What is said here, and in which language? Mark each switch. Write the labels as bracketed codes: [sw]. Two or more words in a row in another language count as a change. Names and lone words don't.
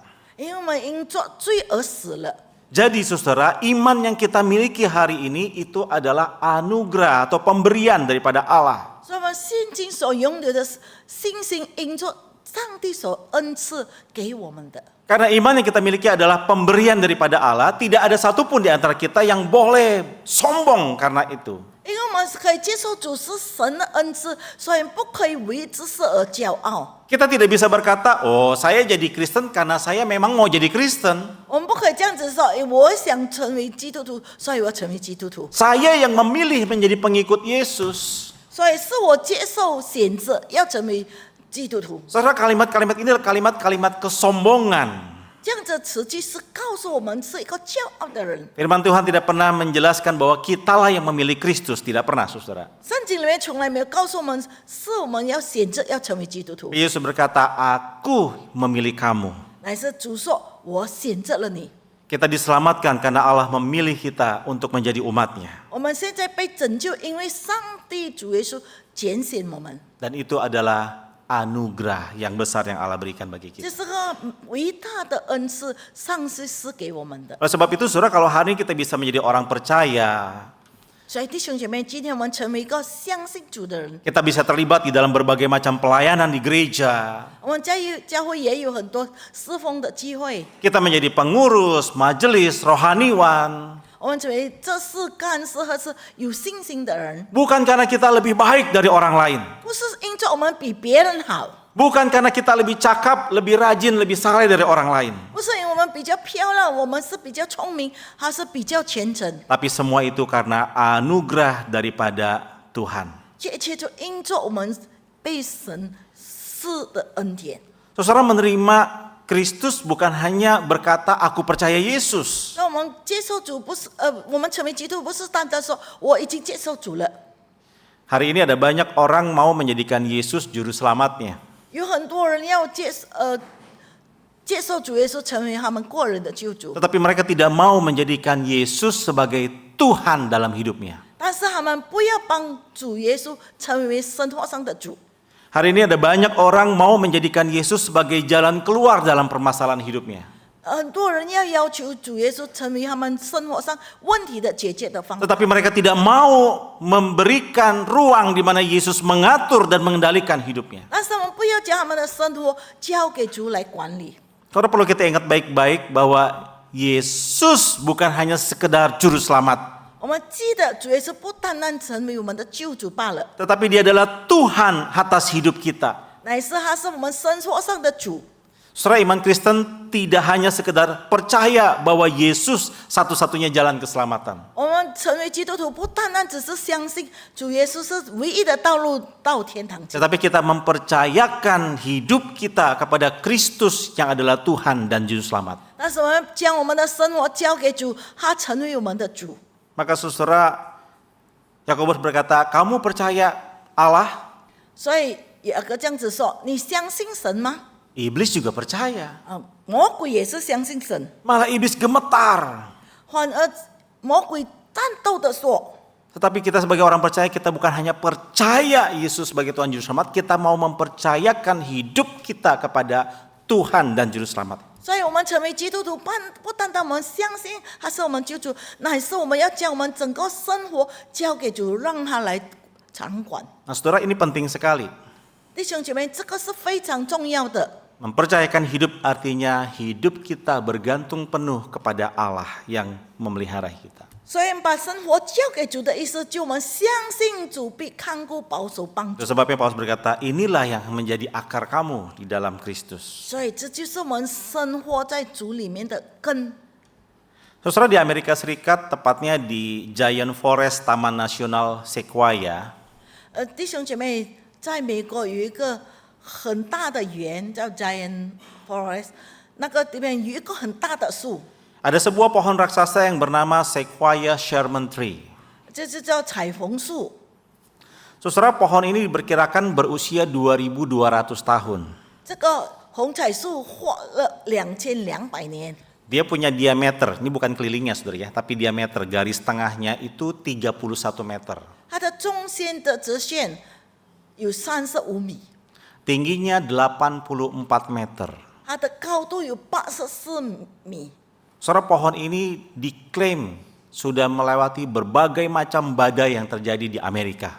[zh] 因为我们因做罪而死了。 [id] Jadi saudara, iman yang kita miliki hari ini itu adalah anugerah atau pemberian daripada Allah. [zh] 所以我们现今所拥有的信心，因着上帝所恩赐给我们的。 [id] Karena iman yang kita miliki adalah pemberian daripada Allah, tidak ada satupun di antara kita yang boleh sombong karena itu. [zh] 因为我们是可以接受主是神的恩赐，所以不可以为之事而骄傲。 [id] Kita tidak bisa berkata, oh saya jadi Kristen karena saya memang mau jadi Kristen. [zh] 我们不可以这样子说，我想成为基督徒，所以我成为基督徒。 [id] Saya yang memilih menjadi pengikut Yesus. [zh] 所以是我接受选择要成为基督徒。 [id] Saudara, kalimat-kalimat ini adalah kalimat-kalimat kesombongan. [zh] 这样子的词句是告诉我们是一个骄傲的人。 [id] Firman Tuhan tidak pernah menjelaskan bahwa kitalah yang memilih Kristus, tidak pernah saudara. [zh] 圣经里面从来没有告诉我们，是我们要选择要成为基督徒， [id] Yesus berkata, aku memilih kamu. [zh] 乃是主说：“我选择了你。” [id] Kita diselamatkan karena Allah memilih kita untuk menjadi umatnya. [zh] 我们现在被拯救，因为上帝主耶稣拣选我们， [id] Dan itu adalah anugerah yang besar yang Allah berikan bagi [zh] 这 [id] kita. [zh] 是个伟大的恩赐，上帝是给我们的。 [id] Oleh sebab itu saudara, kalau hari ini kita bisa menjadi orang percaya, [zh] 所以弟兄姐妹，今天我们成为一个相信主的人。 [id] kita bisa terlibat di dalam berbagai macam pelayanan di gereja. [zh] 我们教会也有很多侍奉的机会， [id] Kita menjadi pengurus, majelis, rohaniwan. [zh] 我们成为这是干事和是有信心的人， [id] Bukan karena kita lebih baik dari orang lain. [zh] 不是因着我们比别人好， [id] Bukan karena kita lebih cakap, lebih rajin, lebih saleh dari orang lain. [zh] 不是因为我们比较漂亮，我们是比较聪明，还是比较虔诚， [id] Tapi semua itu karena anugerah daripada Tuhan. [zh] 这一切就因着我们被神赐的恩典。 [id] Saudara, menerima Kristus bukan hanya berkata aku percaya Yesus. [zh] 那我们接受主不是我们成为基督徒不是单单说我已经接受主了。 [id] Hari ini ada banyak orang mau menjadikan Yesus juru selamatnya. [zh] 有很多人要接受主耶稣成为他们个人的救主， [id] Tetapi mereka tidak mau menjadikan Yesus sebagai Tuhan dalam hidupnya. [zh] 但是他们不要帮主耶稣成为生活上的主。 [id] Hari ini ada banyak orang mau menjadikan Yesus sebagai jalan keluar dalam permasalahan hidupnya. [zh] 很多人要求主耶稣成为他们生活上问题的解决的方法， [id] Tetapi mereka tidak mau memberikan ruang di mana Yesus mengatur dan mengendalikan hidupnya. [zh] 但是我们不要将他们的生活交给主来管理。 [id] Saudara, perlu kita ingat baik-baik bahwa Yesus bukan hanya sekedar juru selamat. [zh] 我们记得主耶稣不单单成为我们的救主罢了， [id] Tetapi dia adalah Tuhan atas hidup kita. [zh] 乃是他是我们生活上的主。 [id] Saudara, iman Kristen tidak hanya sekedar percaya bahwa Yesus satu-satunya jalan keselamatan. [zh] 我们成为基督徒，不单单只是相信主耶稣是唯一的道路到天堂去， [id] Tetapi kita mempercayakan hidup kita kepada Kristus yang adalah Tuhan dan Juru Selamat. [zh] 但是我们将我们的生活交给主，他成为我们的主。 [id] Maka saudara, Yakobus berkata, kamu percaya Allah? [zh] 所以有个这样子说：“你相信神吗 [id] Iblis juga percaya. ？” [zh] 魔鬼也是相信神， [id] Malah iblis gemetar. [zh] 反而魔鬼战斗的说 [id] Tetapi kita sebagai orang percaya, kita bukan hanya percaya Yesus sebagai Tuhan Juru Selamat, kita mau mempercayakan hidup kita kepada Tuhan dan Juru Selamat. [zh] 所以我们成为基督徒，不单单我们相信他是我们救主，乃是我们要将我们整个生活交给主，让他来掌管。 [id] Nah saudara, ini penting sekali. [zh] 弟兄姐妹，这个是非常重要的。 [id] Mempercayakan hidup artinya hidup kita bergantung penuh kepada Allah yang memelihara kita. [zh] 所以把生活交给主的意思，就我们相信主必看顾、保守、帮助 [id] Itu。sebabnya Paulus berkata, inilah yang menjadi akar kamu di dalam Kristus. [zh] 所以这就是我们生活在主里面的根。 [id] Saudara, di Amerika Serikat, tepatnya di Giant Forest Taman Nasional Sequoia, [zh] 弟兄姐妹，在美国有一个很大的园叫 Giant Forest， 那个里面有一个很大的树， [id] Ada sebuah pohon raksasa yang bernama Sequoia Sherman Tree. [zh] 这就叫彩虹树。 [id] Saudara, pohon ini diperkirakan berusia 2200 tahun. [zh] 这个红彩树活了2200年， [id] Dia punya diameter, ini bukan kelilingnya saudara ya, tapi diameter garis tengahnya itu 31 meter. [zh] 它的中间的直线有35米， [id] Tingginya 84 meter. [zh] 它的高度有84米。 [id] Saudara, pohon ini diklaim sudah melewati berbagai macam badai yang terjadi di Amerika